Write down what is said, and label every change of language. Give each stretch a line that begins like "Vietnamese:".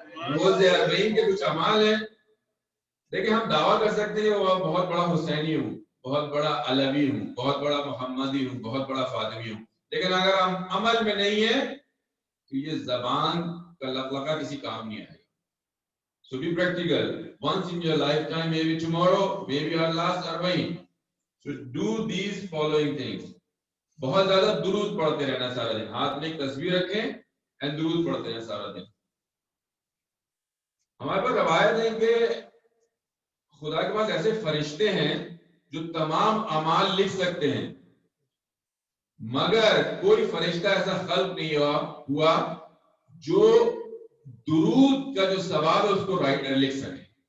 Urdu: روز 40 کے کچھ اعمال ہیں. دیکھیں ہم دعویٰ کر سکتے ہیں وہ بہت بڑا حسینی ہوں، بہت بڑا علوی ہوں، بہت بڑا محمدی ہوں، بہت بڑا فاطمی ہوں، لیکن اگر ہم عمل میں نہیں ہیں تو یہ زبان کا لفظہ کسی کام نہیں آئے گا.
English: So be practical. Once in your lifetime, maybe tomorrow, maybe our last 40. So do these following things.
Urdu: بہت زیادہ درود پڑھتے رہنا سارا دن. ہاتھ میں ایک تصویر رکھیں اور درود پڑھتے رہنا سارا دن. ہمارے پاس روایت ہے کہ خدا کے پاس ایسے فرشتے ہیں جو تمام اعمال لکھ سکتے ہیں، مگر کوئی فرشتہ ایسا خلق نہیں ہوا جو درود کا جو ثواب ہے اس کو لکھ سکے.